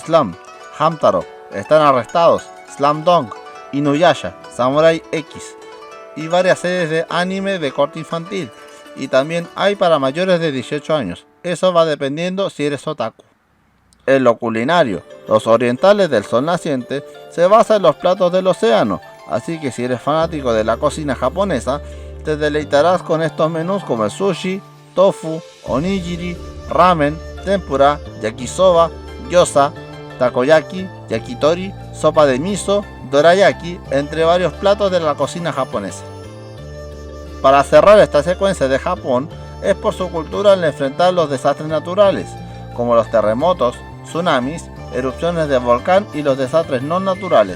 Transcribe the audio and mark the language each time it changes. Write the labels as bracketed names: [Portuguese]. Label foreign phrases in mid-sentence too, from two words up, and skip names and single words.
[Spanish] Slump, Hamtaro, Están Arrestados, Slam Dunk, Inuyasha, Samurai X y varias series de anime de corte infantil, y también hay para mayores de 18 años, eso va dependiendo si eres otaku. En lo culinario, los orientales del sol naciente se basan en los platos del océano, así que si eres fanático de la cocina japonesa, te deleitarás con estos menús como el sushi, tofu, onigiri, ramen, tempura, yakisoba, gyoza, takoyaki, yakitori, sopa de miso, dorayaki, entre varios platos de la cocina japonesa. Para cerrar esta secuencia de Japón, es por su cultura al enfrentar los desastres naturales, como los terremotos, tsunamis, erupciones de volcán y los desastres no naturales.